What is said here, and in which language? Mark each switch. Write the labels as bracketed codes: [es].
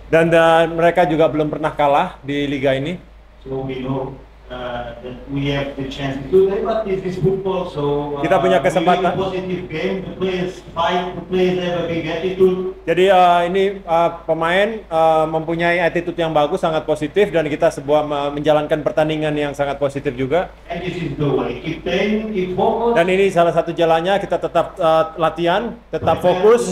[id] Dan mereka juga belum pernah kalah di liga ini. [en] So we know that we have the chance to do that, but this is football, so [id] Kita punya kesempatan. [en] we win a positive game, the players fight, the players have a big attitude. [id] Jadi ini pemain mempunyai attitude yang bagus, sangat positif, dan kita menjalankan pertandingan yang sangat positif juga. [en] And this is the way. Keep playing, keep focus. [id] Dan ini salah satu jalannya, kita tetap latihan, tetap fokus,